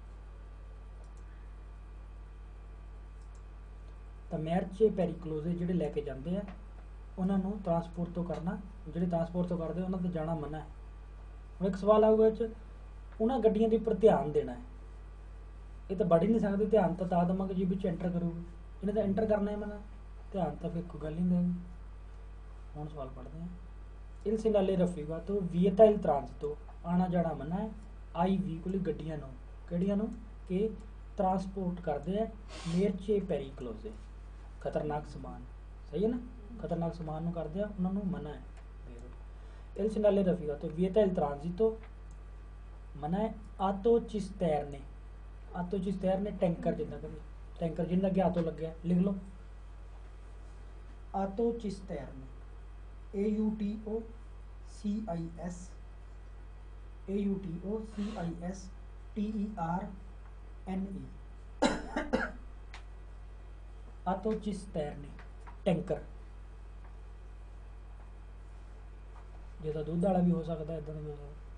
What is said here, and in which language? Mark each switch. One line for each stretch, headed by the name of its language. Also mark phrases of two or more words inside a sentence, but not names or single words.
Punjabi: ਤਾਂ
Italian: merci pericolose
Punjabi: ਜਿਹੜੇ ਲੈ ਕੇ ਜਾਂਦੇ ਆ ਉਹਨਾਂ ਨੂੰ ਟਰਾਂਸਪੋਰਟ ਤੋਂ ਕਰਨਾ, ਜਿਹੜੇ ਟਰਾਂਸਪੋਰਟ ਤੋਂ ਕਰਦੇ ਉਹਨਾਂ 'ਤੇ ਜਾਣਾ ਮੰਨਾ ਹੈ। ਹੁਣ ਇੱਕ ਸਵਾਲ ਆਊਗਾ ਇਹ 'ਚ, ਉਹਨਾਂ ਗੱਡੀਆਂ ਦੇ ਉੱਪਰ ਧਿਆਨ ਦੇਣਾ ਹੈ, ਇਹ ਤਾਂ ਵੜ ਹੀ ਨਹੀਂ ਸਕਦੇ, ਧਿਆਨ ਤਾਂ ਦੇਵਾਂਗੇ ਜੀ ਵਿੱਚ ਐਂਟਰ ਕਰੂਗੇ, ਇਹਨੇ ਤਾਂ ਐਂਟਰ ਕਰਨਾ ਹੈ ਮਨਾ, ਧਿਆਨ ਤਾਂ ਫਿਰ ਕੋਈ ਗੱਲ ਨਹੀਂ ਦੇਗੀ। ਹੁਣ ਸਵਾਲ ਪੜ੍ਹਦੇ ਹਾਂ।
Italian: il segnale raffigurato vieta il transito,
Punjabi: ਆਉਣਾ ਜਾਣਾ ਮੰਨਾ ਹੈ,
Italian: ai veicoli
Punjabi: ਗੱਡੀਆਂ ਨੂੰ, ਕਿਹੜੀਆਂ ਨੂੰ ਕਿ ਟਰਾਂਸਪੋਰਟ ਕਰਦੇ ਆ
Italian: merci pericolose,
Punjabi: ਖਤਰਨਾਕ ਸਮਾਨ, ਸਹੀ ਹੈ ਨਾ, ਖਤਰਨਾਕ ਸਮਾਨ ਨੂੰ ਕਰਦੇ ਆ ਉਹਨਾਂ ਨੂੰ ਮਨਾ ਹੈ।
Italian: il segnale raffigurato vieta il transito,
Punjabi: ਮਨਾ ਹੈ। autocisterne ਟੈਂਕਰ, ਜਿੱਦਾਂ ਕਦੇ ਟੈਂਕਰ ਜਿੰਨਾ ਅੱਗੇ ਆਟੋ ਲੱਗਿਆ, ਲਿਖ ਲਓ autocisterne, AUTOCISTERNE, autocisterne ਟੈਂਕਰ, ਜਿਹਦਾ ਦੁੱਧ ਵਾਲਾ ਵੀ ਹੋ ਸਕਦਾ, ਇਦਾਂ ਦਾ ਵੀ ਹੋ ਸਕਦਾ,